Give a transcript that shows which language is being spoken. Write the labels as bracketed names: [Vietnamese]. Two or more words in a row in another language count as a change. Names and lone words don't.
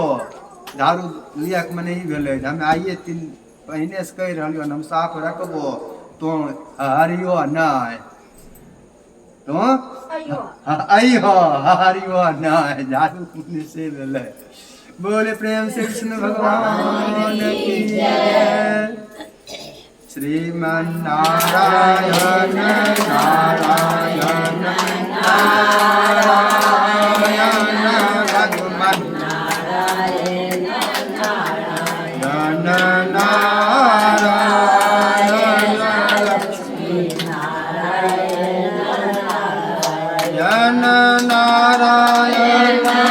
[Angika] झाड़ू लिया के मने ई भेलै जे हमें आइए 3 महीने से कहि रहलियो हम साफ रखबो, तो हरियो नहीं, तो अइहो हरियो नहीं, झाड़ू पुण्य से भेलै। [Hindi] बोले प्रेम से कृष्ण भगवान की जय। श्रीमन नारायण नारायण नारायण भगवान नारायण नारायण लक्ष्मी नारायण नारायण नारायण